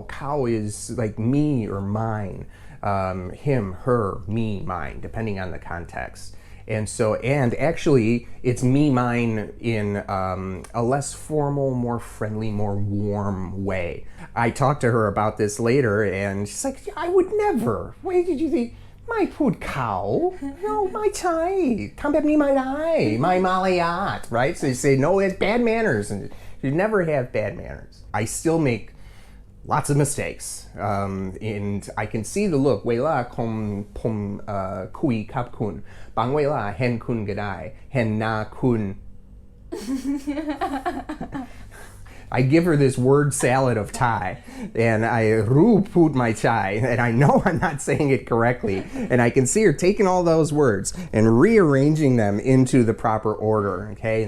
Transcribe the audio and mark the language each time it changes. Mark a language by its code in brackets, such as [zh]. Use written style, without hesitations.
[en] Cow is like me or mine, him, her, me, mine, depending on the context. And actually, it's me, mine in a less formal, more friendly, more warm way. I talked to her about this later, and she's like, I would never. Wait, did you think? My food cow? No, my Thai. [th] ทำแบบนี้ไม่ได้ [en] My Malayat, right? So you say, no, it's bad manners. And you never have bad manners. I still make lots of mistakes, and I can see the look. [th] เวลาผมคุยกับคุณบางเวลาเห็นคุณก็ได้เห็นหน้าคุณ [en] I give her this word salad of Thai, and I put my Thai, and I know I'm not saying it correctly, and I can see her taking all those words and rearranging them into the proper order, okay?